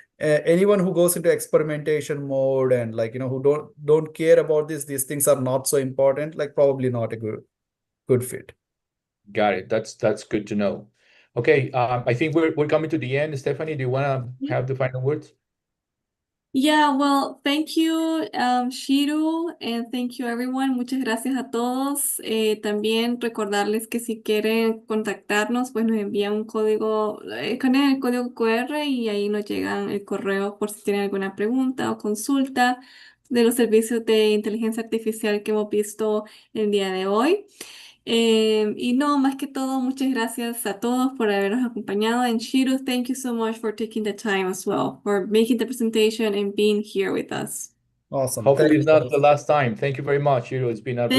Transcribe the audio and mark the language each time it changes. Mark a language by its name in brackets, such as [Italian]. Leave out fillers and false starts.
[English] Anyone who goes into experimentation mode and like who don't care about these things are not so important, like probably not a good fit. Got it. That's good to know. Okay, I think we're coming to the end. Stephanie, do you want to have the final words? Yeah, well, thank you, Chiru, and thank you, everyone. [Spanish] Muchas gracias a todos. También recordarles que si quieren contactarnos, pues nos envían un código, escanean el código QR y ahí nos llegan el correo por si tienen alguna pregunta o consulta de los servicios de inteligencia artificial que hemos visto el día de hoy. Y no, más que todo, muchas gracias a todos por habernos acompañado. [English] And Chiru, thank you so much for taking the time as well, for making the presentation and being here with us. Awesome. Hopefully Thank it's you. not the last time. Thank you very much, Hiro. It's been a real